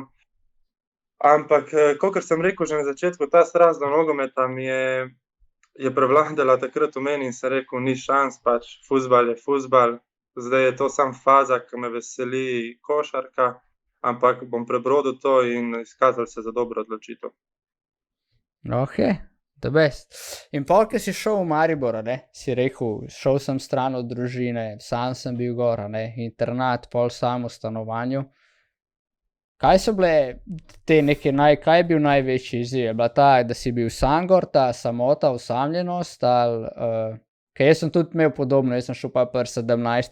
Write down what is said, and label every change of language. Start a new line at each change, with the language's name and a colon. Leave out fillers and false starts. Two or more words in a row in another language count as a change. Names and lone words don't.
Slovenian: Ampak, kakor sem rekel že na začetku, ta strast do nogometa mi je je prevladala takrat v meni in sem rekel, ni šans, pač fuzbal je fuzbal, zdaj je to sam faza, ki me veseli košarka, ampak bom prebrodil to in izkazal se za dobro odločitev.
English: Ok, the best.
Slovenian: In pol, ko si šel v Maribor, si rekel, šel sem stran od družine, sam sem bil gor, internat, pol sam v stanovanju. Kaj so bile te neke kaj je bil največji izziv? Je bila ta, da si bil sam gor, ta samota, osamljenost, ali ker jaz sem tudi imel podobno, jaz sem šel pa pri 17